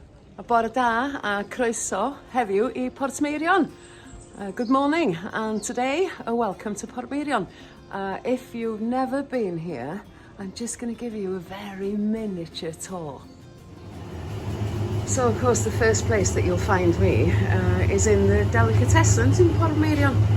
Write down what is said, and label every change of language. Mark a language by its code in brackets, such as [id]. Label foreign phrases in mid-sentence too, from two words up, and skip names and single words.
[cy] A bore da a croeso heddiw I Portmeirion. [en] Good morning, and today a welcome to Portmeirion. If you've never been here, I'm just going to give you a very miniature tour. So of course the first place that you'll find me is in the delicatessens in Portmeirion.